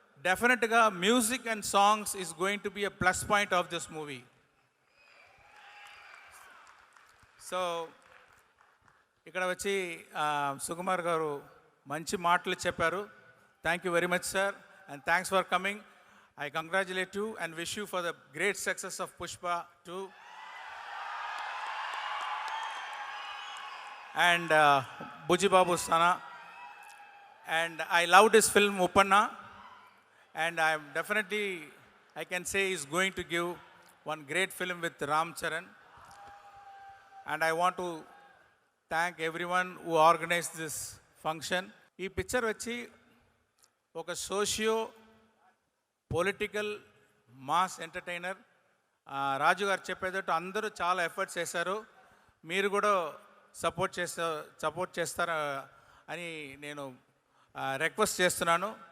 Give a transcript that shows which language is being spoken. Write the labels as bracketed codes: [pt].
[en] డెఫినెట్గా music and songs is going to be a plus point of this movie. [te] So ఇక్కడ వచ్చి సుకుమార్ గారు మంచి మాటలు చెప్పారు. [en] Thank you very much sir, and thanks for coming. I congratulate you and wish you for the great success of Pushpa 2. And Buji Babu Sana. And I loved his film Uppanna. And I can say he's going to give one great film with Ram Charan. And I want to thank everyone who organized this function. [te] ఈ picture వచ్చి ఒక socio political mass entertainer. రాజు గారు చెప్పేటట్టు అందరూ చాలా efforts చేశారు. మీరు కూడా support చేస్తారా అని నేను రిక్వెస్ట్ చేస్తున్నాను.